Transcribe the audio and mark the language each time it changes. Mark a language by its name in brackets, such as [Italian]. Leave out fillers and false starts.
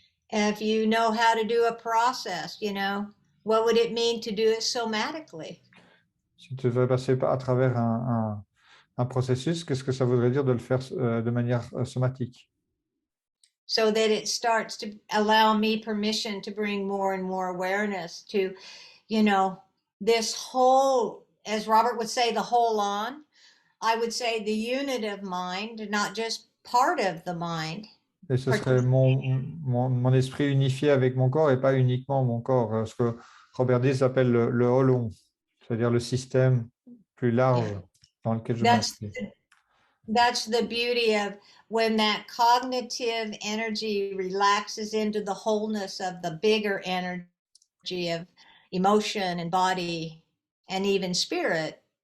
[English] If you know how to do a process, what would it mean to do it somatically? [French] Si tu veux passer à travers un processus, qu'est-ce que ça voudrait dire de le faire de manière somatique? [English] So that it starts to allow me permission to bring more and more awareness to, this whole, as Robert would say, the whole on. I would say the unit of mind, not just part of the mind, [French] Et ce serait mon esprit unifié avec mon corps et pas uniquement mon corps. Ce que Robert Dilts appelle le holon, c'est-à-dire le système plus large dans lequel je m'inscris. [English] That's the beauty of when that cognitive energy relaxes into the wholeness of the bigger energy of emotion and body and even spirit.